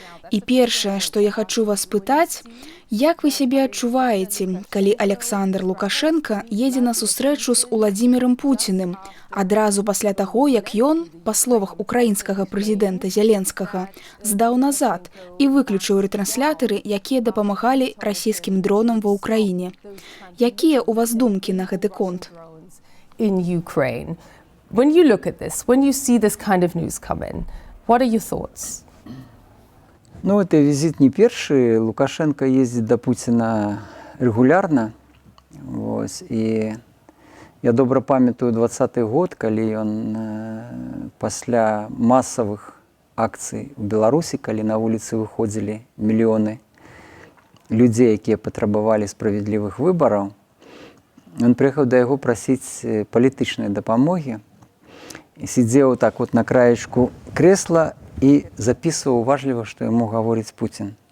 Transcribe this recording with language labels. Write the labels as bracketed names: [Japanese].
[Belarusian] І першае, што я хачу вас пытаць, як вы сябе адчуваеце, калі Александр Лукашенко едзе на сустрэчу з Уладзімірам Пуціным, адразу пасля таго, як ён, па словах украінскага прэзідэнта Зеленскага, здаў назад і выключыў ретранслятары, якія дапамагалі расійскім дронам ва ўкраіне. Якія ў вас думкі на гэты конт? [English] When you look at this, when you see this kind of news come in, what are your thoughts? [Belarusian] Ну, это визит не першы. Лукашенко ездзіць да Пуціна рэгулярна. І я добра памятаю 20-й год, калі ён пасля масавых акцый у Беларусі, калі на вуліцы выходзілі мільёны людзей, якія патрабавалі справядлівых выбараў, ён прыехаў да яго прасіць палітычнай дапамогі і сидзеў так вот на краечку крэсла і записываў уважліва, што яму гаворыць Пуцін.